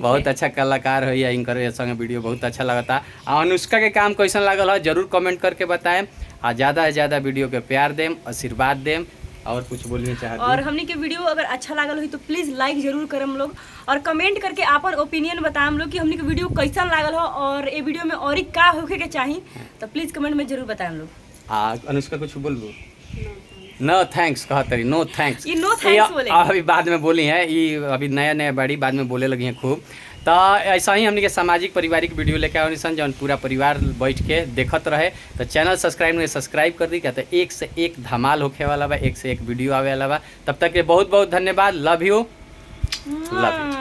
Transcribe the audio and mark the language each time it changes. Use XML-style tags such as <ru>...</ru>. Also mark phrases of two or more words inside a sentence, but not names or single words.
<bho>बहुत अच्छा कलाकार है या इनकर संगे वीडियो बहुत अच्छा लगता और अनुष्का के काम कैसन लागल है जरूर कमेंट करके बताएं और ज़्यादा से ज़्यादा वीडियो के प्यार देम आशीर्वाद देम और कुछ बोलना चाहते और हमनी के वीडियो अगर अच्छा लागल हुई तो प्लीज़ लाइक जरूर करम लोग और कमेंट करके आपन ओपिनियन बताएं लोग कि हमनी के वीडियो कैसन लागल हो और ये वीडियो में और का होके के चाहिए तो प्लीज़ कमेंट में जरूर बताएं लोग अनुष्का कुछ बोलबू</bho> <en>no thanks</en> <bho>कहत रही</bho> <en>no thanks</en> <bho>ये</bho> <en>no thanks</en> <bho>बोले। अभी बाद में बोली है ये अभी नया नया बाड़ी बाद में बोले लगी हैं खूब तो ऐसा ही हमने के सामाजिक पारिवारिक वीडियो लेके आने सन जौन पूरा परिवार बैठ के देखत रहे तो चैनल सब्सक्राइब कर दी कहते एक से एक धमाल होखे वाला बा एक से एक वीडियो आवे वाला बा तब तक के बहुत बहुत धन्यवाद</bho> <en>love you</en>